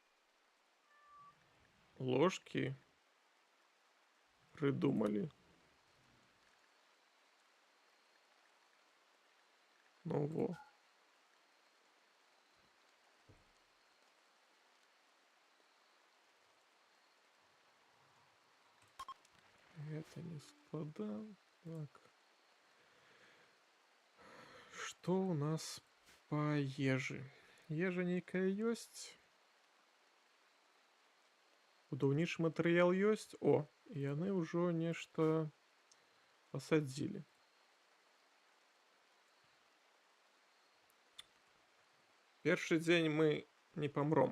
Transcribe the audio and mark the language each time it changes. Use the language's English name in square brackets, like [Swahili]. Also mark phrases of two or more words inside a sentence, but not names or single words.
[Belarusian] ложкі прыдумалі. Ну во. [Russian] Это не складал. Так. Что у нас по ежи? [Belarusian] Ежа нейкая ёсць. Будаўнічы матэрыял ёсць. О, яны ўжо нешта пасадзілі. Першы дзень мы не памром.